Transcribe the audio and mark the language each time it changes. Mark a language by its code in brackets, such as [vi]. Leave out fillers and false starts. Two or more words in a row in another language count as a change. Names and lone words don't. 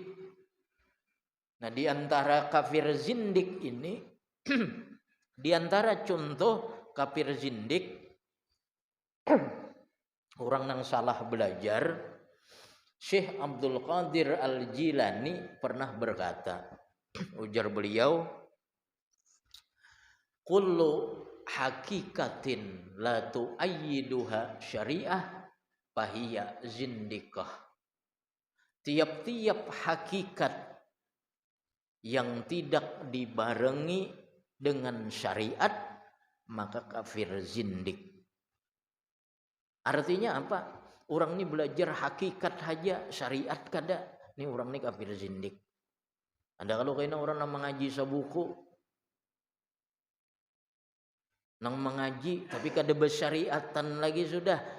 [bjn] Nah, di antara kafir zindik ini di antara contoh kafir zindik orang yang salah belajar, Syekh Abdul Qadir Al-Jilani pernah berkata, ujar beliau, [ar] كل حقيقة لا تؤيدها الشريعة فهي زندقة. [bjn] Tiap-tiap hakikat yang tidak dibarengi dengan syariat maka kafir zindik. Artinya apa? Orang ini belajar hakikat saja, syariat kada. Ini orang ini kafir zindik. Ada kalau kena orang yang mengaji sabuku, nang mengaji tapi kada bersyariatan lagi sudah.